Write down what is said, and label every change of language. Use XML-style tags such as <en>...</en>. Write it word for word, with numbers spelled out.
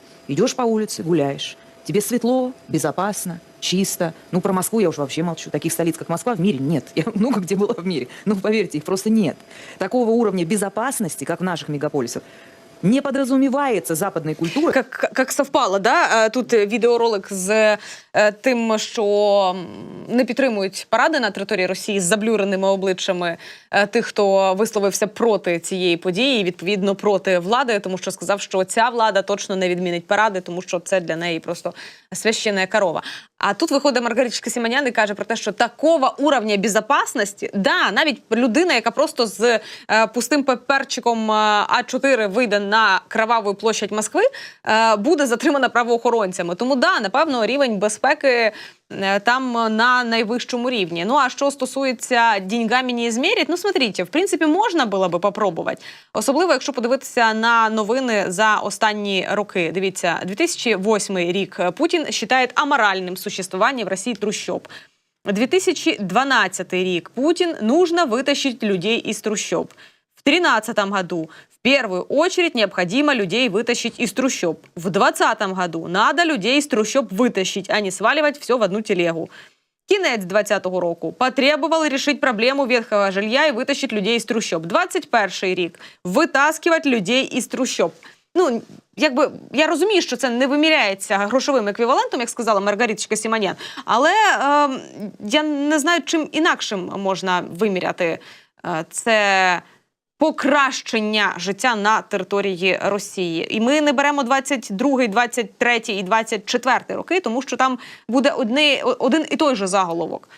<ru>Идешь по улице, гуляешь. Тебе светло, безопасно, чисто. Ну, про Москву я уж вообще молчу. Таких столиц, как Москва, в мире нет. Я много где была в мире. Ну, поверьте, их просто нет. Такого уровня безопасности, как в наших мегаполисах, не подразумевается западной культурой. Как, как совпало, да?</ru> <uk>Тут відеоролик з тим, що не підтримують паради на території Росії з заблюреними обличчями тих, хто висловився проти цієї події і, відповідно, проти влади, тому що сказав, що ця влада точно не відмінить паради, тому що це для неї просто священна корова. А тут виходить Маргариточка Симонян і каже про те, що</uk> <ru>такого уровня</ru> <uk>безпечності, да, навіть людина, яка просто з е, пустим паперчиком е, а чотири вийде на кроваву площадь Москви, е, буде затримана правоохоронцями. Тому, да, напевно, рівень безпеки е, там на найвищому рівні. Ну, а що стосується</uk> <ru>«деньгами не измерять», ну, смотрите,</ru> <uk>в принципі, можна було би попробувати. Особливо, якщо подивитися на новини за останні роки. Дивіться, дві тисячі восьмий рік. Путін вважає аморальним</uk> <ru>существом существования в России трущоб. две тысячи двенадцатый</ru> <uk>рік.</uk> <ru>Путин нужно вытащить людей из трущоб. В тринадцатом году, в первую очередь необходимо людей вытащить из трущоб. В двадцатом году надо людей из трущоб вытащить, а не сваливать все в одну телегу.</ru> <uk>Кінець двадцятого року. Потребували рішити проблему</uk> <ru>ветхого жилья</ru> <uk>і витащити людей із трущоб. двадцять перший рік. Витаскувати людей із трущоб. Ну, якби, я розумію, що це не виміряється грошовим еквівалентом, як сказала Маргариточка Сіманян, але е, я не знаю, чим інакшим можна виміряти е, це покращення життя на території Росії. І ми не беремо двадцять другий, двадцять третій і двадцять четвертий роки, тому що там буде одне, один і той же заголовок.</uk>